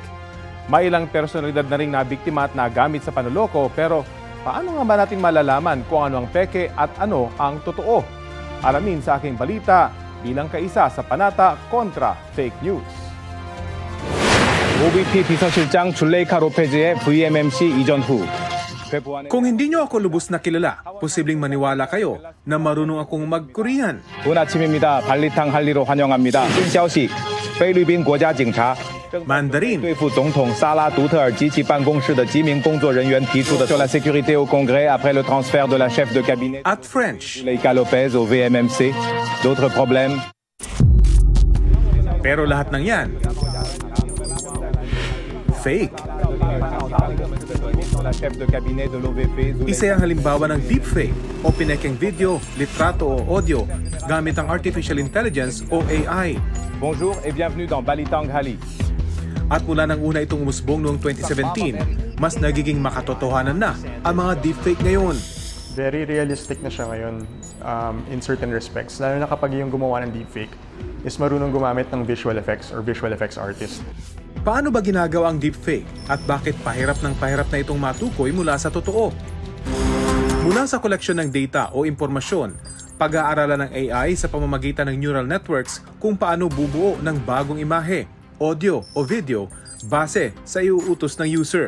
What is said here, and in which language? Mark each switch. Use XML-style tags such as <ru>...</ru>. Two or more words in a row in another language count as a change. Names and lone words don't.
<tl>May ilang personalidad na rin nabiktima at nagamit sa panuloko, pero paano nga ba natin malalaman kung ano ang peke at ano ang totoo? Alamin sa aking balita bilang kaisa sa Panata kontra Fake News.</tl> <ko>OVP 비서실장 줄레이카 로페즈의 VMMC 이전 후</ko> <tl>Kung hindi nyo ako lubos na kilala, posibleng maniwala kayo na marunong akong mag-Korean.</tl> <ko>좋은 아침입니다. 발리탕 할리로 환영합니다.</ko> <zh>新消息菲律宾国家警察</zh> <tl>Mandarin,</tl> <zh>对付总统萨拉独特尔及其办公室的几名工作人员提出的</zh> <fr>sur la sécurité au Congrès après le transfert de la chef de cabinet</fr> <tl>at French.</tl> <fr>Juleyka Lopez au VMMC. D'autres problèmes?</fr> <tl>Pero lahat ng yan, fake.</tl> <fr>La chef de cabinet de l'OVP.</fr> <tl>Isa ang halimbawa ng deepfake o pinekeng video, litrato o audio gamit ang</tl> <en>Artificial Intelligence</en> <tl>o AI.</tl> <fr>Bonjour et bienvenue dans Balitang Hali.</fr> <tl>At mula nang una itong umusbong noong 2017, mas nagiging makatotohanan na ang mga deepfake ngayon.</tl> <en>Very realistic</en> <tl>na siya ngayon</tl> <en>in certain respects.</en> <tl>Lalo na kapag yung gumawa ng deepfake is marunong gumamit ng</tl> <en>visual effects or visual effects artist.</en> <tl>Paano ba ginagawa ang deepfake at bakit pahirap na itong matukoy mula sa totoo? Mula sa koleksyon ng data o impormasyon, pag-aaralan ng AI sa pamamagitan ng</tl> <en>neural networks</en> <tl>kung paano bubuo ng bagong imahe, audio o video base sa iuutos ng user.</tl>